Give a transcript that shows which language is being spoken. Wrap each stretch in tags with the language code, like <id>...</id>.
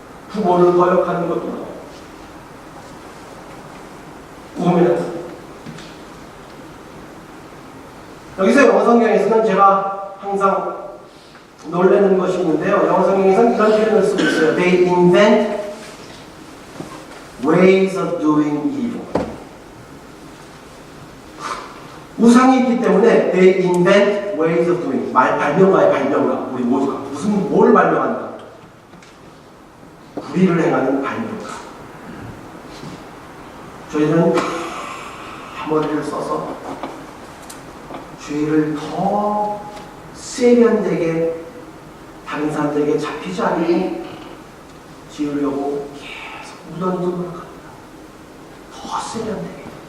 <ko>부모를 거역하는 것도 나오고, 우매하는. 여기서 영어 성경에서는 제가 항상 놀라는 것이 있는데요. 영어 성경에서는 이런 표현을 쓰고 있어요.</ko> <en>They invent ways of doing evil.</en> <ko>우상이 있기 때문에</ko> <en>they invent ways of doing.</en> <ko>발명가의 발명가. 우리 모두가 무슨 뭘 발명한다. 불의를 행하는 발명가. 저희는 머리를 써서 죄를 더 세련되게 다른 사람들에게 잡히지 않고 지으려고 계속 무던히 노력합니다. 더 세련되게.</ko>